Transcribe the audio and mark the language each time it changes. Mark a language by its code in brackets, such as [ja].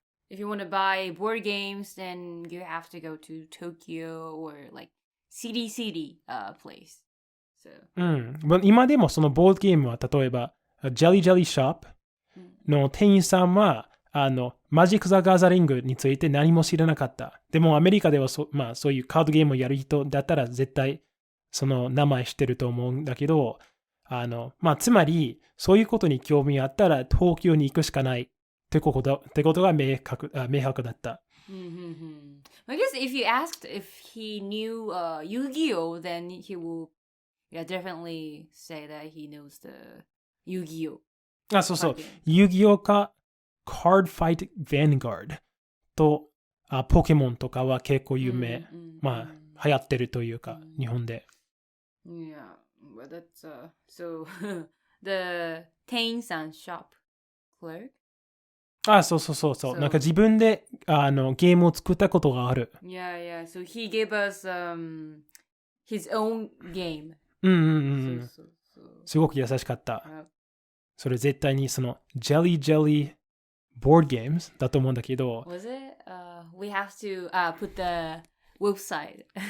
[en] If you want to buy board games, then you have to go to Tokyo or like city place. So. [ja] 今でもそのボードゲームは例えば、ジェリーショップの店員さんは、マジック・ザ・ガザリングについて何も知らなかった。でもアメリカではまあ、そういうカードゲームをやる人だったら絶対その名前知ってると思うんだけど、まあ、つまりそういうことに興味あったら東京に行くしかないってことが明白だった。 [en] I guess if you asked if he knew Yu-Gi-Oh, then he will definitely say that he knows the Yu-Gi-Oh. [ja] そうそう。 Yu-Gi-Oh かCard Fight Vanguard とポケモンとかは結構有名。まあ、流行ってるというか、日本で。 [en] Yeah, but that's so the 店員さん shop clerk? [ja] あ、そうそうそうそう。なんか自分でゲームを作ったことがある。 [en] Yeah, so he gave us his own game. [ja] そうすごく優しかった。それ絶対にそのジェリーボードゲームだと思うんだけど。 [en] Was it? We have to put the website.